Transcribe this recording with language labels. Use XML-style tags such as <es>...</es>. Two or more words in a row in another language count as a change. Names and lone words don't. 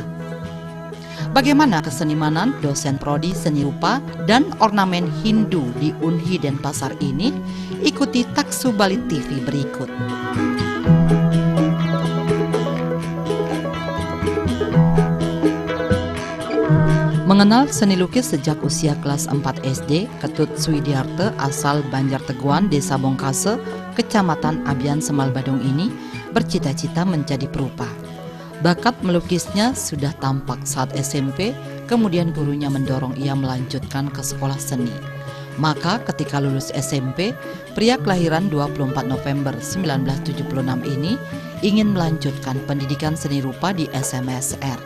<id>Bagaimana kesenimanan dosen prodi seni rupa dan ornamen Hindu di Unhi Denpasar ini? Ikuti Taksu Bali TV berikut. Mengenal seni lukis sejak usia kelas 4 SD, Ketut Swidiarte asal Banjarteguan, Desa Bongkase, Kecamatan Abian, Semal Badung ini bercita-cita menjadi perupa. Bakat melukisnya sudah tampak saat SMP, kemudian gurunya mendorong ia melanjutkan ke sekolah seni. Maka ketika lulus SMP, pria kelahiran 24 November 1976 ini ingin melanjutkan pendidikan seni rupa di SMSR.</id>